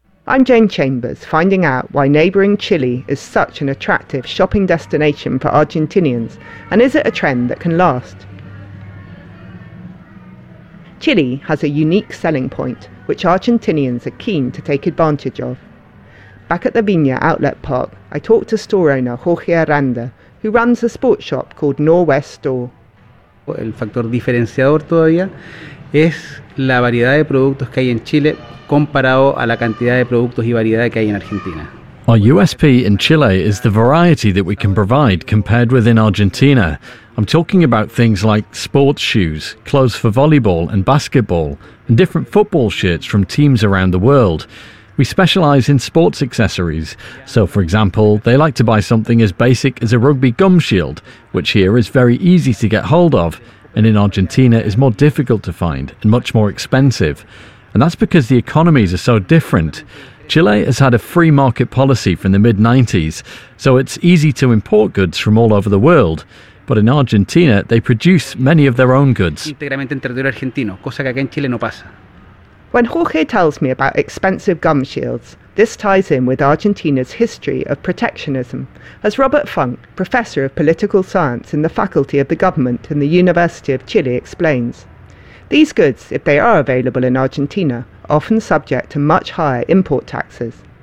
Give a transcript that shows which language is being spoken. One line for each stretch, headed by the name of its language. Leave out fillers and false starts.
English: I'm Jane Chambers, finding out why neighbouring Chile is such an attractive shopping destination for Argentinians, and is it a trend that can last? Chile has a unique selling point, which Argentinians are keen to take advantage of. Back at the Viña Outlet Park, I talked to store owner Jorge Aranda, who runs a sports shop called Norwest Store.
Spanish: El factor diferenciador todavía es la variedad de productos que hay en Chile comparado a la cantidad de productos y variedad que hay en Argentina.
English: Our USP in Chile is the variety that we can provide compared with in Argentina. I'm talking about things like sports shoes, clothes for volleyball and basketball, and different football shirts from teams around the world. We specialise in sports accessories. So, for example, they like to buy something as basic as a rugby gum shield, which here is very easy to get hold of, and in Argentina is more difficult to find and much more expensive. And that's because the economies are so different. Chile has had a free market policy from the mid-90s, so it's easy to import goods from all over the world. But in Argentina, they produce many of their own goods.
Spanish: Integramente en territorio argentino, cosa que aquí en Chile no pasa.
English: When Jorge tells me about expensive gum shields, this ties in with Argentina's history of protectionism, as Robert Funk, professor of political science in the Faculty of the Government in the University of Chile, explains. These goods, if they are available in Argentina, are often subject to much higher import taxes.